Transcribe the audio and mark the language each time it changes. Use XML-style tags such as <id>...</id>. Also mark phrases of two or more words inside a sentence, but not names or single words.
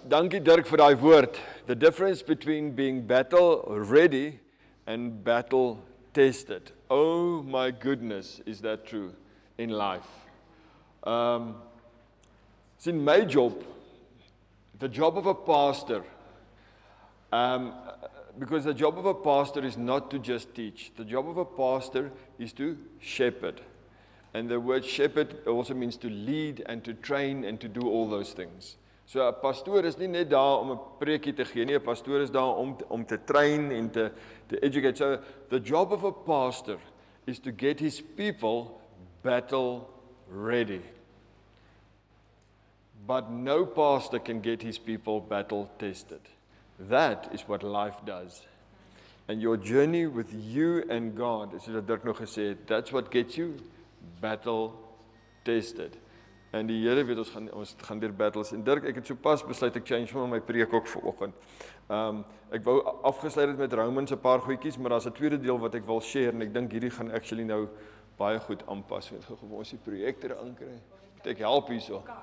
<af>Dankie Dirk vir daai woord.</af> <en>The difference between being battle ready and battle tested. Oh my goodness, is that true in life? It's in my job, the job of a pastor, because the job of a pastor is not to just teach. The job of a pastor is to shepherd. And the word shepherd also means to lead and to train and to do all those things.</en> <af>So 'n pastoor is nie net daar om 'n preekie te gee nie, 'n pastoor is daar om te train en te educate.</af> <en>So the job of a pastor is to get his people battle ready. But no pastor can get his people battle tested. That is what life does. And your journey with you and God,</en> <af>as Dirk nog gesê het,</af> <en>that's what gets you battle tested.</en> <af>En die Here weet ons gaan deur battles. En Dirk, ek het sopas besluit ek change my preek ook vanoggend. Ek wou afgesluit het met Romans 'n paar goedjies, maar daar's 'n tweede deel wat ek wil share en ek dink hierdie gaan actually nou baie goed aanpas. Ek gaan ons die projektor aankry. Ek help hierso.</af>